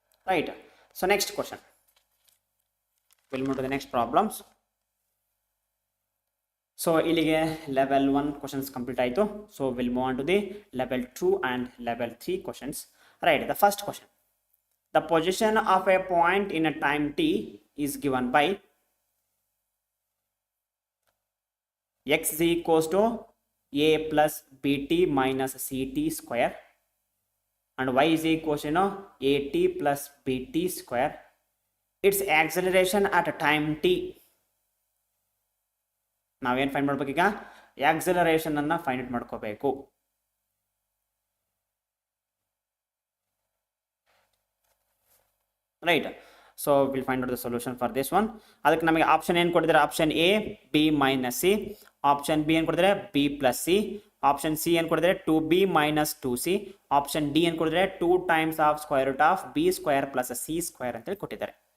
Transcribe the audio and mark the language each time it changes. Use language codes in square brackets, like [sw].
[en] Right. So next question will move to the next problems. [kn] So ಇಲ್ಲಿಗೆ [en] level 1 questions [kn] complete ಆಯಿತು. [en] So will move on to the level 2 and level 3 questions. Right. The first question. The position of a point in a time t is given by x is equals to a plus bt minus ct square and y is equals to at plus bt square. Its acceleration at a time t. [kn] ನಾವೇನು find ಮಾಡಬೇಕು ಈಗ acceleration ಅನ್ನು find ಮಾಡ್ಕೋಬೇಕು. [en] Right. So will find out the solution for this one. [kn] ಅದಕ್ಕೆ ನಮಗೆ option ಏನು ಕೊಟ್ಟಿದ್ದಾರೆ [en] option A B minus C, option B [kn] ಏನು ಕೊಟ್ಟಿದ್ದಾರೆ [en] B plus C, option C ಏನು ಕೊಟ್ಟಿದ್ದಾರೆ 2b minus 2c, option D ಏನು ಕೊಟ್ಟಿದ್ದಾರೆ 2 times of square root of B square plus C square [kn] ಅಂತೇಳಿ ಕೊಟ್ಟಿದ್ದಾರೆ.